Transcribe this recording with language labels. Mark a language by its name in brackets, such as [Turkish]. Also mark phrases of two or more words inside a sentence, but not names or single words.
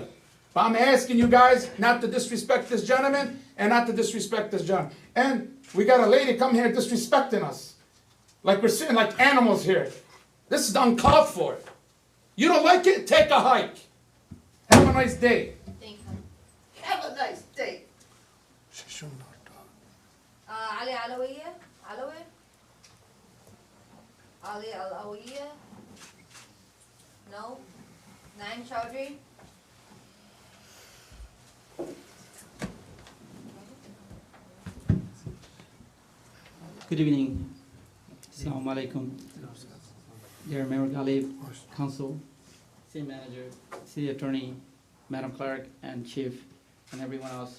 [English] But I'm asking you guys not to disrespect this gentleman and not to disrespect this gentleman. And we got a lady come here disrespecting us. Like we're sitting like animals here. This is uncalled for. You don't like it? Take a hike. Have a nice day. Thank you. Have a nice day. Ali Alawiya? Alawi? Ali Alawiya? No? Naim Chowdhury? Good evening. [Arabic] السلام عليكم. [English] Dear Mayor Ghalib, Council, City Manager, City Attorney, Madam Clerk, and Chief, and everyone else.